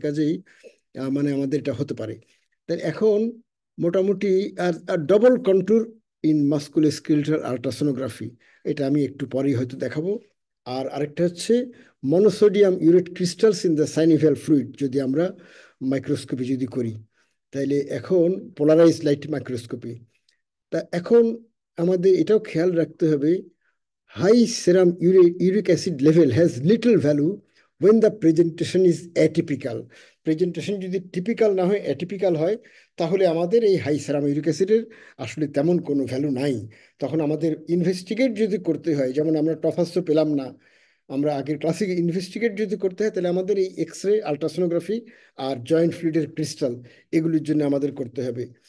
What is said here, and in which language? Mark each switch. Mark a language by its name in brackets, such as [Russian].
[Bangla] কাজেই মানে আমাদের এটা হতে পারে। তাই এখন মোটামুটি আর double contour in musculoskeletal ultrasonography, এটা আমি একটু পরেই হয়তো দেখাবো। আর আরেকটা হচ্ছে [English] monosodium urate crystals in the synovial fluid, [Bangla] যদি আমরা মাইক্রোস্কোপি যদি করি, তাইলে এখন পোলারাইজ লাইট মাইক্রোস্কোপি। তা এখন আমাদের এটাও খেয়াল রাখতে হবে, [English] High serum uric acid level has little value when the presentation is atypical. [Bangla] Presentation যদি টিপিক্যাল না হয়, অ্যাটিপিক্যাল হয়, তাহলে আমাদের এই হাই সেরাম ইউরিক অ্যাসিডের আসলে তেমন কোনো ভ্যালু নাই। তখন আমাদের ইনভেস্টিগেট যদি করতে হয়, যেমন আমরা টফাস তো পেলাম না, আমরা আগের ক্লাসিক ইনভেস্টিগেট যদি করতে হয়, তাহলে আমাদের এই এক্সরে, আলট্রাসোনোগ্রাফি আর জয়েন্ট ফ্লুইডের ক্রিস্টাল, এগুলির জন্য আমাদের করতে হবে।